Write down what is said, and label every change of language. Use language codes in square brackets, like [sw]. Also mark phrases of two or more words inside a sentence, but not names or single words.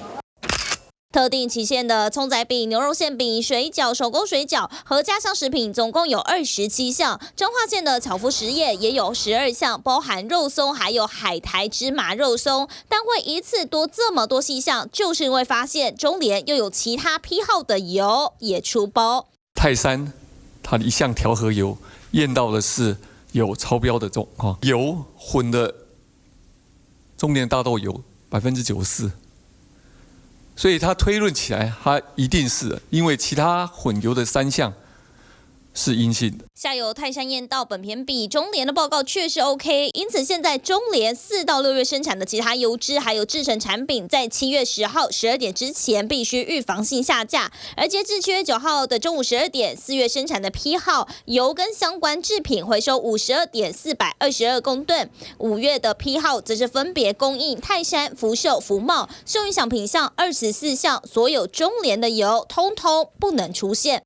[zh] 特定期限的蔥仔餅、牛肉餡餅、水餃、手工水餃和家鄉食品總共有27項。彰化縣的巧福實業也有12項，包含肉鬆還有海苔芝麻肉鬆。但會一次多這麼多細項，就是因為發現中聯又有其他批號的油也出包。泰山它的一項調和油驗到的是有超標的油混的中聯大豆油94%。所以他推論起來，它一定是因為其他混油的3項是陰性的。下游泰山驗到苯酊比中聯的報告確實 OK， 因此現在中聯4到6月生產的其他油脂還有製成產品，在7月10號12點之前必須預防性下架。而截至7月9號的中午12點，4月生產的批號油跟相關製品回收52.422公噸，5月的批號則是分別供應泰山、福壽、福茂，受影響品項24項，所有中聯的油通通不能出現。